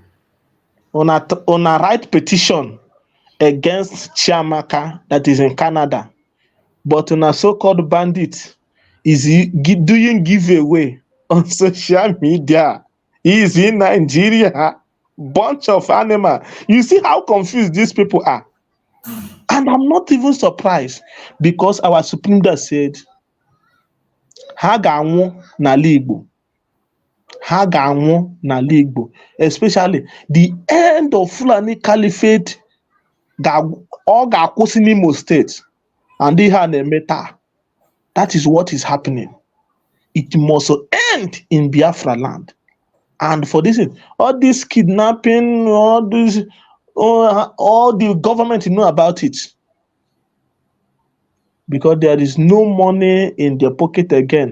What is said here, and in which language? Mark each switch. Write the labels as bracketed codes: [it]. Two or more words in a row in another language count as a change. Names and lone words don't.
[en] On a right petition against Chiamaka that is in Canada, but on a so-called bandit is doing giveaway on social media. He is in Nigeria. Bunch of animal. You see how confused these people are. And I'm not even surprised because our Supreme Court said [ig] ha ga-anwụ n'ala Igbo. Ha ga-anwụ n'ala Igbo, [en] especially the end of Fulani Caliphate [ig] ọ ga-akwụsị n'Imo State [en] and [ig] ihe a na-eme taa. [en] That is what is happening. It must end in Biafra land. And for this, all this kidnapping, all the government know about it. Because there is no money in their pocket again.